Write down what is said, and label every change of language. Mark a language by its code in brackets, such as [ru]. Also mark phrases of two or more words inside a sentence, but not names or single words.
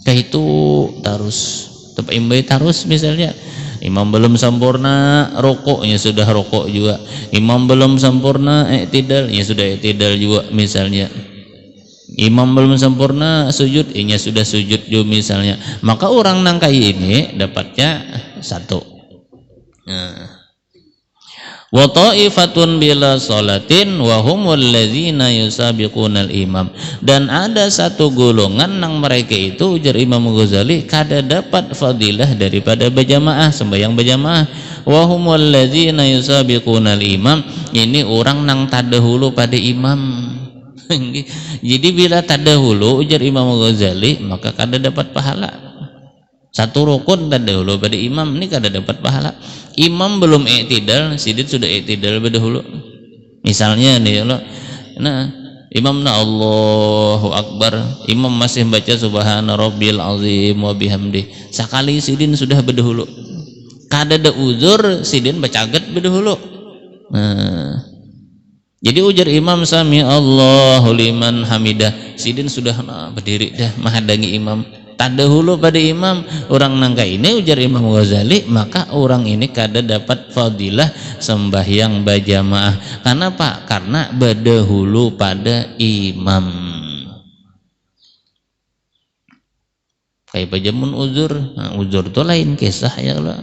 [bjn] Kayak itu terus dapat imbai terus. Misalnya imam belum sempurna rokoknya sudah rokok juga, imam belum sempurna i'tidal ya sudah i'tidal juga misalnya. Imam belum sempurna sujud, inya sudah sujud juga misalnya, maka orang nangkai ini dapatnya satu. [ar] وطائفة بلا صلاة وهم الذين يسابقون الإمام, [bjn] dan ada satu golongan nang mereka itu ujar Imam Ghazali kada dapat fadilah daripada berjamaah, sembahyang berjamaah. [ar] وهم الذين يسابقون الإمام, [bjn] ini orang nang tadahulu pada imam. Jadi bila tadahulu ujar Imam Ghazali maka kada dapat pahala. Satu rukun tadahulu pada imam ini kada dapat pahala. Imam belum i'tidal, sidin sudah i'tidal berdahulu. Misalnya nih Allah, nah imam na [ar] الله أكبر, [bjn] imam masih baca [ar] سبحان ربي العظيم وبحمده, [bjn] sekali sidin sudah berdahulu. Kada ada uzur sidin bacaget berdahulu. Jadi ujar imam [ar] سمع الله لمن حمده, [bjn] sidin sudah berdiri dah menghadangi imam, tadahulu pada imam. Orang nangka ini ujar Imam Ghazali maka orang ini kada dapat fadilah sembahyang berjamaah. Kenapa? Karena berdahulu pada imam. Kayak pajamun uzur, uzur itu lain kisah ya Allah.